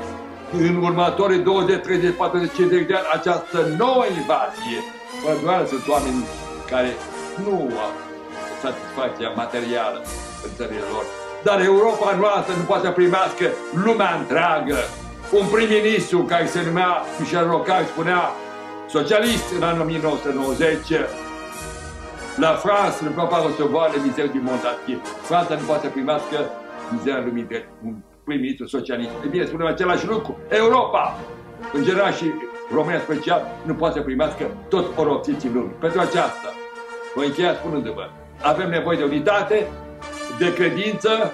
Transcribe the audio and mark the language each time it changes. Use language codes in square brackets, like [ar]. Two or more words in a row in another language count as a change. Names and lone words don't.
[ro] În următorii 20, 30, 40, 50 de ani, această nouă invazie, fără îndoială sunt oameni care nu au satisfacția materială în țările lor. Dar Europa noastră nu poate să primească lumea întreagă. Un prim-ministru care se numea Michel Rocard spunea, socialist în anul 1990, [fr] la France ne peut pas recevoir les misères du monde entier. [ro] Franța nu poate să primească mizeria lumii de un prim-ministru socialist. E bine, spunem același lucru. Europa, în general și România special, nu poate să primească tot oropsiții lumii. Pentru aceasta, voi încheia spunându-vă, avem nevoie de unitate, de credință.